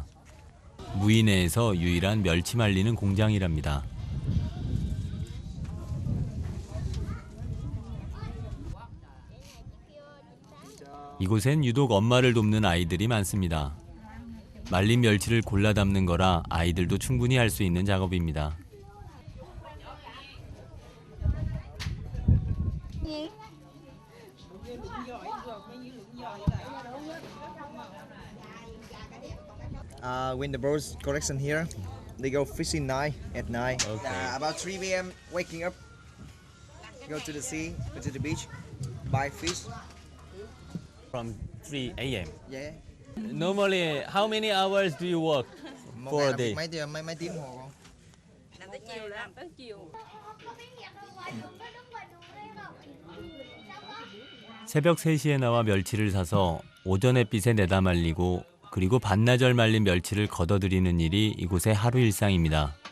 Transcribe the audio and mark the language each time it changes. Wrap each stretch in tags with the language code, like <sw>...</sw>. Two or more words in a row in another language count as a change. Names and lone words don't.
<ko>무이네에서 유일한 멸치 말리는 공장이랍니다. 이곳엔 유독 엄마를 돕는 아이들이 많습니다. 말린 멸치를 골라 담는 거라 아이들도 충분히 할 수 있는 작업입니다.</ko> <en>When the boats collection here, they go fishing at night. Okay. About 3 p.m. waking up, go to the sea, go to the beach, buy fish. From 3 a.m. Yeah. Normally, how many hours do you work for a day?</en> <vi>Mấy tiếng hồ không? Làm tới chiều, làm tới chiều.</vi> <ko>새벽 3시에 나와 멸치를 사서 오전 햇빛에 내다 말리고 그리고 반나절 말린 멸치를 걷어들이는 일이 이곳의 하루 일상입니다.</ko>